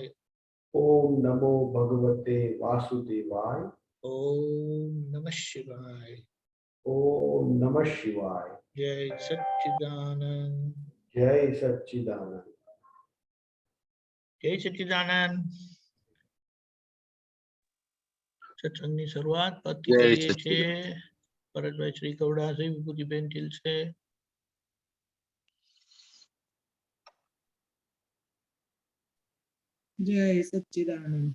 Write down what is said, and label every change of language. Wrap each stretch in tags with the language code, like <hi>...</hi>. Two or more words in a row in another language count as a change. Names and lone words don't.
<sa>ओम नमो भगवते वासुदेवाय ओम नमः शिवाय ओम नमः शिवाय। जय सच्चिदानंद जय सच्चिदानंद। जय सच्चिदानंद</sa> <gu>સત્સંગની શરૂઆત પતિ જય કરીએ છીએ સચ્ચિદાનંદ. ભરતભાઈ શ્રી કવડાસી વિભૂતિબેન ઢીલસે</gu> <sa>जय सच्चिदानंद।</sa>